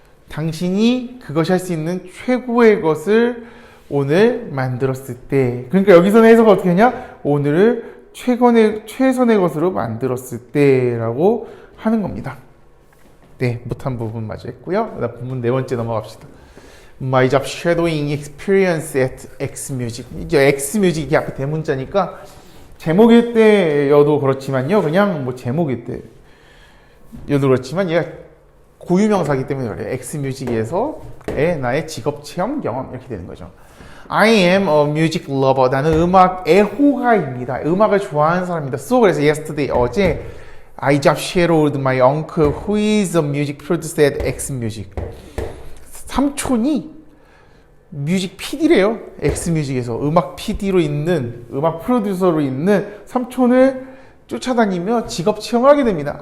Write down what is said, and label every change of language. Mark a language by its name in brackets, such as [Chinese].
[Korean] 당신이 그것이 할 수 있는 최고의 것을 오늘 만들었을 때, 그러니까 여기서는 해석을 어떻게 하냐? 오늘을 최선의 것으로 만들었을 때라고 하는 겁니다. 네, 못한 부분 마저 했고요. 부분 네 번째 넘어갑시다. [English] My job shadowing experience at X music. [Korean] 이제 X music 이게 앞에 대문자니까 제목일 때여도 그렇지만요. 그냥 뭐 제목일 때여도 그렇지만 얘가 고유명사이기 때문에 그래요. X music에서의 나의 직업 체험 경험 이렇게 되는 거죠. [English] I am a music lover. [Korean] 나는 음악 애호가입니다. 음악을 좋아하는 사람입니다. [English] So [Korean] 그래서 [English] yesterday [Korean] 어제 [English] I job shadowed my uncle who is a music producer at X music. [Korean] 삼촌이 뮤직 PD래요. X 뮤직에서 음악 PD로 있는, 음악 프로듀서로 있는 삼촌을 쫓아다니며 직업 체험을 하게 됩니다.